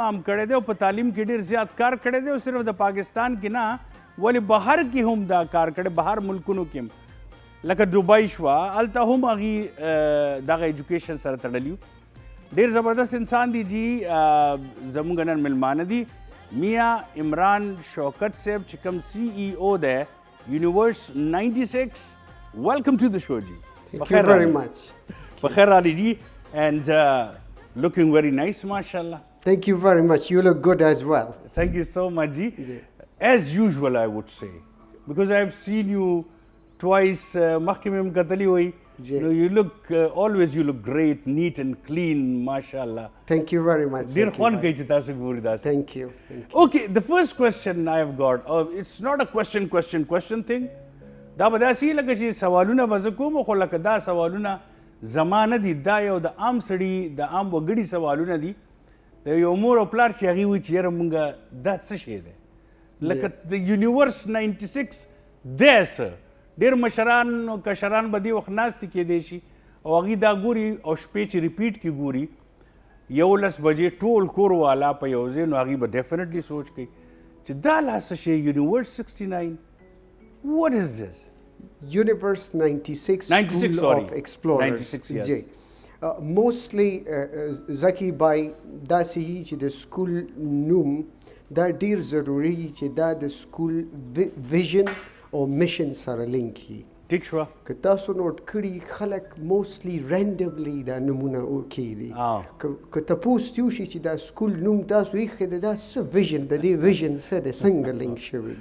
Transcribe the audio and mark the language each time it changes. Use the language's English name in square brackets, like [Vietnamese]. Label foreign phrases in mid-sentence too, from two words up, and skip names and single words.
[Pashto] عام کړی دی او په تعلیم کې ډېر زیات کار کړی دی او صرف د پاکستان کې نه ولې بهر کې هم دا کار کړی بهر ملکونو کې هم لکه دوبۍ شوه هلته هم هغې دغه ایجوکیشن سره تړلي ډېر زبردست انسان دی جی زموږ نن میلمانه دي میاں عمران شوکت صاحب چې کوم سی ای او دی یونیورس 96 [English] welcome to the show [Pashto] جی بخیر رالی جی [English] and looking very nice mashallah. Thank you very much. You look good as well. Thank you so much ji. As usual I would say because I have seen you twice [Pashto] مخکې مې هم کتلي وی نو [English] you look always you look great neat and clean mashallah. Thank you very much. [Pashto] ډېر خوند کوي چې تاسو ګورئ داسې. [English] Thank you. Okay, the first question I have got it's not a question thing [Pashto] دا به داسې لکه چې سوالونه به زه کوم خو لکه دا سوالونه زما نه دي دا یو د عام سړي د عام وګړي سوالونه دي د یو مور او پلار چې هغې وایي چې یاره مونږ دا څه شی دی لکه د یونیورس 96 دی څه ډېر مشران او کشران به دې وخت ناستې کېدی شي او هغوی دا ګوري او شپې چې ریپیټ کې ګوري 11 بجې ټول کور والا په یو ځای نو هغوی به ډیفینټلی سوچ کوي چې دا لا څه شی یونیورس 69 [English] what is this Universe 96 96 School sorry of Explorers 96 yes [Pashto] جی mostly زکی بای داسې یي چې د سکول نوم دا ډېر ضروري چې دا د سکول ویژن او میشن سره لینک وي ټیک شوه که تاسو نوٹ کړي خلک موستلی رینډملی دا نومونه کیږي که تاسو ته وشي چې دا سکول نوم تاسو یې د دا څه ویژن د دې ویژن څه د څنګه لینک شوی